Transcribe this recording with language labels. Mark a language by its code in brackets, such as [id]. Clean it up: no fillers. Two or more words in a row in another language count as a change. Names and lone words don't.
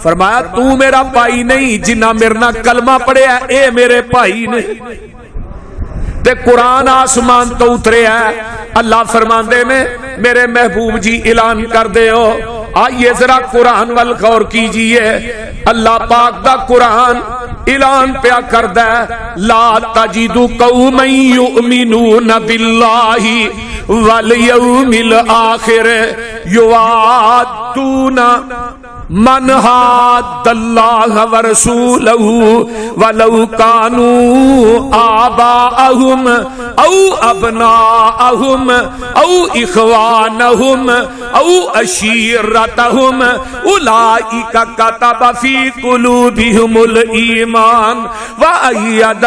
[pa] فرمایا تو میرا بھائی نہیں، جنہاں میرے نال کلمہ پڑھیا اے میرے بھائی نے. تے قرآن آسمان تو اترے ہے، اللہ فرماندے نے میرے محبوب جی اعلان کر دے ہو. آئیے ذرا قرآن ول غور کیجیے، اللہ پاک دا قرآن اعلان پیا کردا ہے, [ar] لا تجد قوما يؤمنون بالله واليوم الآخر يوادون من حاد الله ورسوله ولو كانوا آباءهم أو أبناءهم أو إخوانهم أو عشيرتهم أولئك كتب في قلوبهم الإيمان وأيد